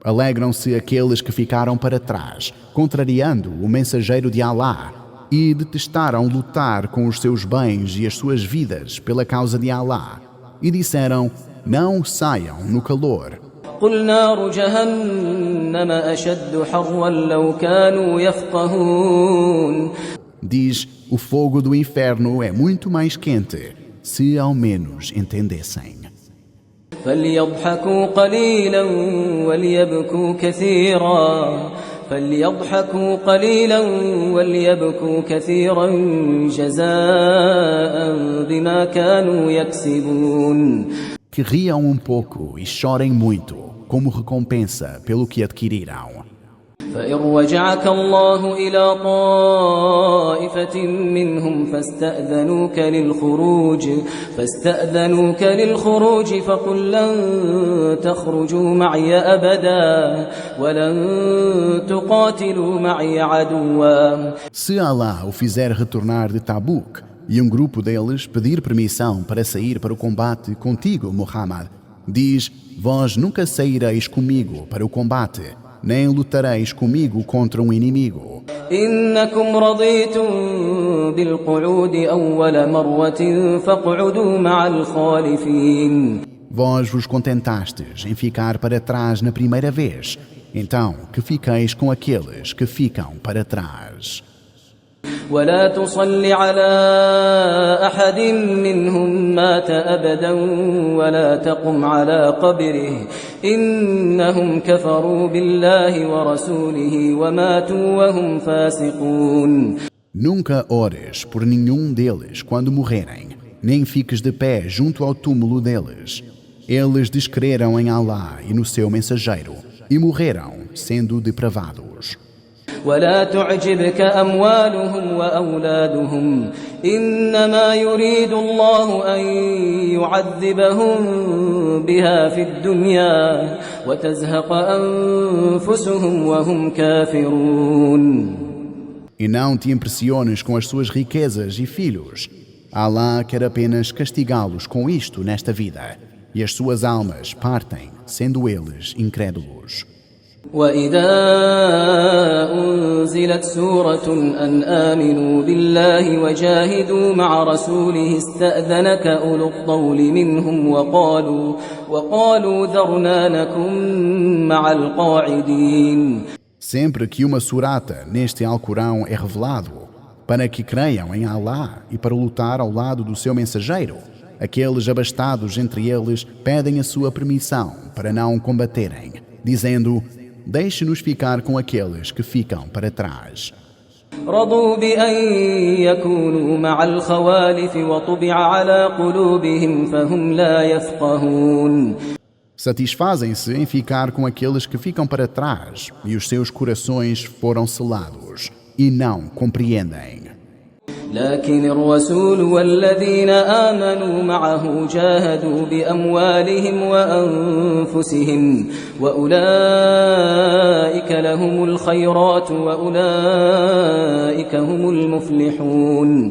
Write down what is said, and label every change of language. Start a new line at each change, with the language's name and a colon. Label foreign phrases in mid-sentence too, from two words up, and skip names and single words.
Portuguese: Alegram-se aqueles que ficaram para trás, contrariando o mensageiro de Alá, e detestaram lutar com os seus bens e as suas vidas pela causa de Alá, e disseram: não saiam no calor.
Arabic: قل نار جهنم أشد حرا لو كانوا يفقهون.
Portuguese: Diz: o fogo do inferno é muito mais quente, se ao menos entendessem.
Arabic: فليضحكوا قليلا وليبكوا كثيرا فليضحكوا قليلا وليبكوا كثيرا جزاء بما كانوا يكسبون.
Portuguese: Que riam pouco e chorem muito, como recompensa pelo que adquiriram.
Arabic: فإن رجعك الله إلى طائفة منهم فاستأذنوك للخروج فقل لن تخرجوا معي أبدا ولن تقاتلوا معي عدوا.
Portuguese: Se Allah o fizer retornar de Tabuk e um grupo deles pedir permissão para sair para o combate contigo, Muhammad, diz: vós nunca saireis comigo para o combate, nem lutareis comigo contra um inimigo.
Arabic: إنكم رضيتم بالقعود أول مرة فاقعدوا مع الخالفين.
Portuguese: Vós vos contentastes em ficar para trás na primeira vez, então que fiqueis com aqueles que ficam para trás.
Arabic: ولا تصل على أحد منهم مات أبدا ولا تقم على قبره إنهم كفروا بالله ورسوله وماتوا وهم فاسقون.
Portuguese: Nunca ores por nenhum deles quando morrerem, nem fiques de pé junto ao túmulo deles. Eles descreram em Allah e no seu mensageiro e morreram sendo depravados.
Arabic: ولا تعجبك أموالهم وأولادهم إنما يريد الله أن يعذبهم بها في الدنيا وتزهق أنفسهم وهم كافرون.
Portuguese: E não te impressiones com as suas riquezas e filhos. Allah quer apenas castigá-los com isto nesta vida, e as suas almas partem, sendo eles incrédulos.
Arabic: وإذا أنزلت سورة أن آمنوا بالله وجاهدوا مع رسوله استأذنك أولو الطول منهم وقالوا ذرنا نكن مع القاعدين.
Portuguese: Sempre que uma surata neste Alcorão é revelado, para que creiam em Allah e para lutar ao lado do seu mensageiro, aqueles abastados entre eles pedem a sua permissão para não combaterem, dizendo: deixe-nos ficar com aqueles que ficam para trás.
Arabic: رضوا بأن يكونوا مع الخوالف وطبع على قلوبهم فهم لا يفقهون.
Portuguese: Satisfazem-se em ficar com aqueles que ficam para trás e os seus corações foram selados e não compreendem.
Arabic: لكن الرسول والذين آمنوا معه جاهدوا بأموالهم وأنفسهم وأولئك لهم الخيرات وأولئك هم المفلحون.